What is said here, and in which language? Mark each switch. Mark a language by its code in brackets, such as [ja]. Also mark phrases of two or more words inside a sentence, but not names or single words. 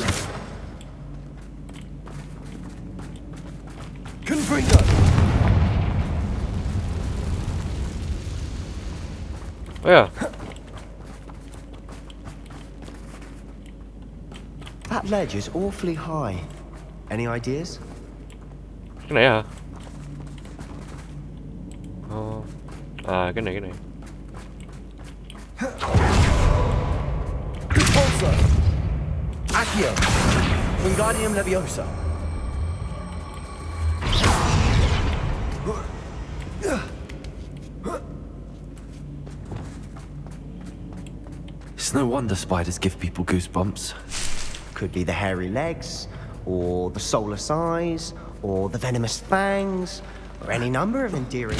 [en] Confringo! Oh yeah. That ledge is awfully high. Any ideas? [vi] Cái này hả? À cái này. [en] Repulsor. Accio. Wingardium Leviosa. It's no wonder spiders give people goosebumps. Could be the hairy legs, or the soulless eyes, or the venomous fangs, or any number of endearing.